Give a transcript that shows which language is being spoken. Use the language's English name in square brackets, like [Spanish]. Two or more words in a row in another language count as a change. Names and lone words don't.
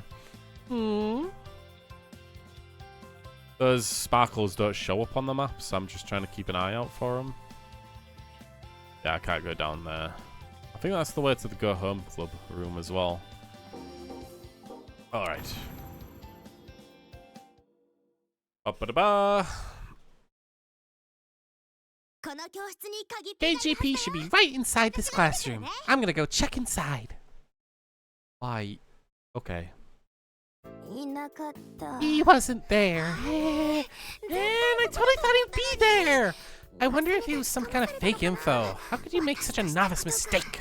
[English] Those sparkles don't show up on the map, so I'm just trying to keep an eye out for them. Yeah, I can't go down there. I think that's the way to the Go Home Club room as well. Alright. Ba-ba-da-ba. KGP should be right inside this classroom. I'm gonna go check inside. Why? Okay. He wasn't there. Man, I totally thought he'd be there. I wonder if he was some kind of fake info. How could you make such a novice mistake?